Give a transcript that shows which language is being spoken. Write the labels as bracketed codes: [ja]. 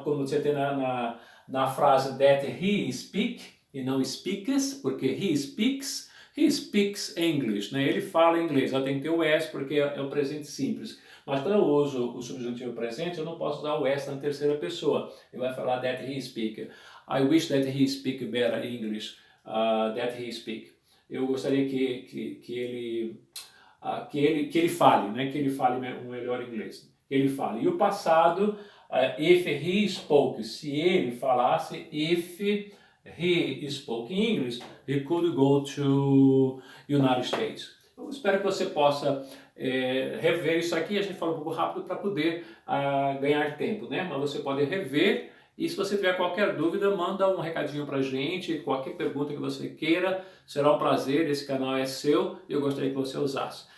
[pt] Como você tem na frase [en] that he speak [pt] e não speaks, porque [en] he speaks English, [pt] né? Ele fala inglês, ela tem que ter o S porque é o presente simples. Mas quando eu uso o subjuntivo presente, eu não posso usar o S na terceira pessoa. Ele vai falar [en] that he speak. I wish that he speak better English, that he speak. [pt] Eu gostaria que ele fale, né? Que ele fale um melhor inglês. Que ele fale. E o passado, [en] if he spoke, [pt] se ele falasse, [en] if he spoke English, he could go to United States. [pt] Eu espero que você possa rever isso aqui. A gente fala um pouco rápido para poder ganhar tempo, né? Mas você pode rever. E se você tiver qualquer dúvida, manda um recadinho pra gente, qualquer pergunta que você queira, será um prazer, esse canal é seu e eu gostaria que você usasse.